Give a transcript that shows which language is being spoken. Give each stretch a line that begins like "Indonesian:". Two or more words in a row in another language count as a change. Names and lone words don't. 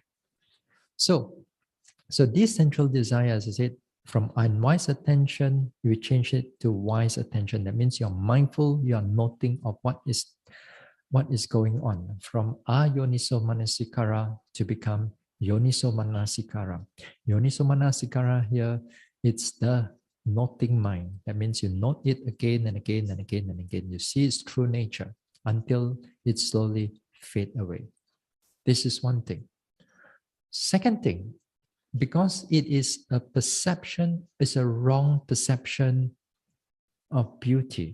English: So this central desire, as I said, from unwise attention, you change it to wise attention. That means you're mindful, you are noting of what is going on, from
Pali: ayoniso manasikara
English: to become
Pali: yoniso manasikara. Yoniso manasikara
English: here, it's the noting mind. That means you note it again and again and again and again. You see its true nature until it slowly fade away. This is one thing. Second thing, because it is a perception, it's a wrong perception of beauty.